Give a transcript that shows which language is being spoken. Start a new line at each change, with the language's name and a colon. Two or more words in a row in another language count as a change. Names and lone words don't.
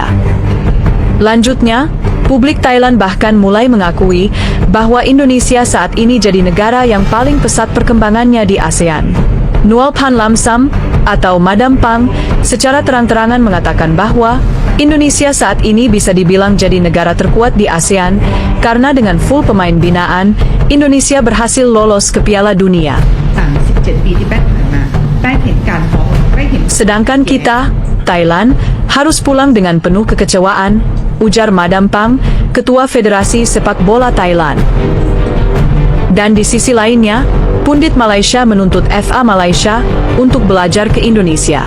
Indonesian: Lanjutnya, publik Thailand bahkan mulai mengakui bahwa Indonesia saat ini jadi negara yang paling pesat perkembangannya di ASEAN. Nual Phan Lam Sam, atau Madam Pang, secara terang-terangan mengatakan bahwa Indonesia saat ini bisa dibilang jadi negara terkuat di ASEAN karena dengan full pemain binaan, Indonesia berhasil lolos ke Piala Dunia.
Thai: 37 ปีที่ผ่านมาได้เห็นการมองได้เห็น
Indonesian: Sedangkan kita, Thailand, harus pulang dengan penuh kekecewaan, ujar Madam Pang, Ketua Federasi Sepak Bola Thailand. Dan di sisi lainnya, pundit Malaysia menuntut FA Malaysia untuk belajar ke Indonesia.